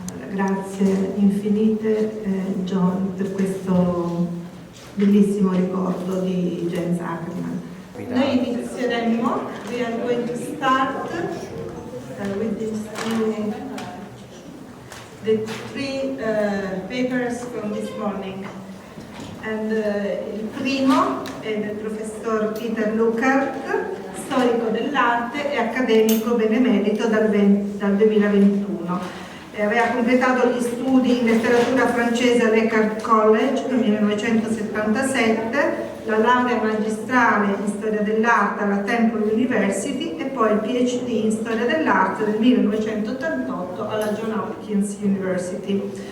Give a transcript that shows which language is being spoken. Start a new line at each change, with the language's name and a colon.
Italian: Grazie infinite John per questo bellissimo ricordo di James Ackerman. Noi inizieremo,
English: we are going to start with the three papers from this morning.
Italian: And il primo è del professor Peter Lucart, storico dell'arte e accademico benemerito dal 2021. Aveva completato gli studi in letteratura francese all'Eckhart College nel 1977, la laurea magistrale in storia dell'arte alla Temple University e poi il PhD in storia dell'arte nel 1988 alla Johns Hopkins University.